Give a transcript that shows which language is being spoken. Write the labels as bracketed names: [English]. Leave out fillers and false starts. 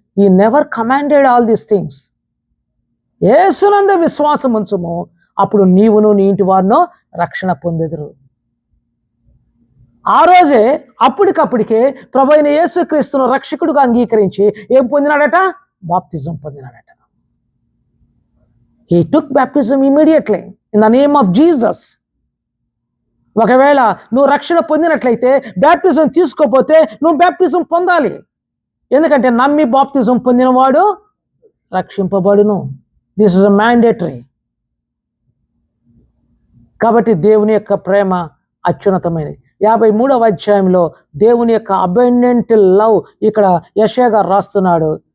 [English] He never commanded all these things. [Telugu] యేసునందు విశ్వాసం ఉంచుము, అప్పుడు నీవును నీ ఇంటి వారినో రక్షణ పొందెదరు. ఆ రోజే అప్పటికప్పటికే ప్రభువైన యేసుక్రీస్తును రక్షకుడుగా అంగీకరించి ఏం పొందినాడట? బాప్తిజం పొందినాడట. [English] He took baptism immediately in the name of Jesus. [Telugu] ఒకవేళ నువ్వు రక్షణ పొందినట్లయితే బ్యాప్టిజం తీసుకోపోతే నువ్వు బ్యాప్టిజం పొందాలి. ఎందుకంటే నమ్మి బాప్తిజం పొందినవాడు రక్షింపబడును. [English] This is a mandatory. [Telugu] కాబట్టి దేవుని యొక్క ప్రేమ అత్యున్నతమైనది. 53వ అధ్యాయంలో దేవుని యొక్క [English] abundant love [Telugu] ఇక్కడ యెషయా గారు రాస్తున్నాడు.